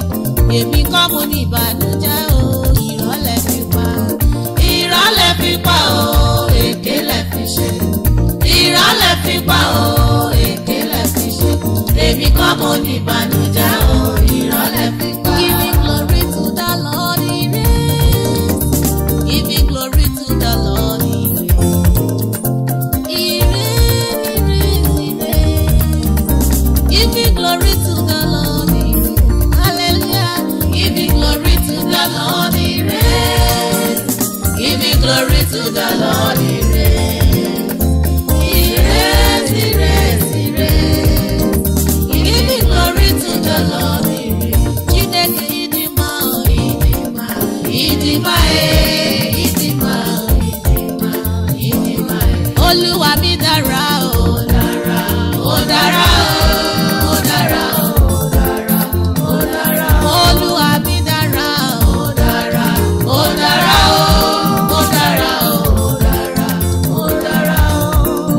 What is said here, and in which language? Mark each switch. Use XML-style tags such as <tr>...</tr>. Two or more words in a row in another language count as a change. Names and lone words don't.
<yo>Èmi kọ́ mo ní ìbànújẹ́ o, irọ́ lẹ fi pa. Irọ́ lẹ fi pa o, èké lẹ fi ṣe. Irọ́ lẹ fi pa o, èké lẹ fi ṣe. Èmi kọ́ mo ní ìbànújẹ́ o, irọ́ lẹ fi pa.</yo> <en>Giving glory to the Lord, he reigns. Giving glory to the Lord, he reigns. He reigns, he reigns. Giving glory to the Lord, he reigns. Hallelujah. Giving glory to the Lord, he reigns. Giving glory to the Lord, he reigns. He reigns, he reigns, he reigns. Giving glory to the Lord, he reigns.</en> <ig>Chineke idima o, idima, idima idima idima, idima</ig> <yo>Olúwa mi dára o, dára, ó dára o, ó dára o, ó dára, ó dára. Olúwa mi dára o, dára, ó dára o, ó dára o, ó dára, ó dára o.</yo>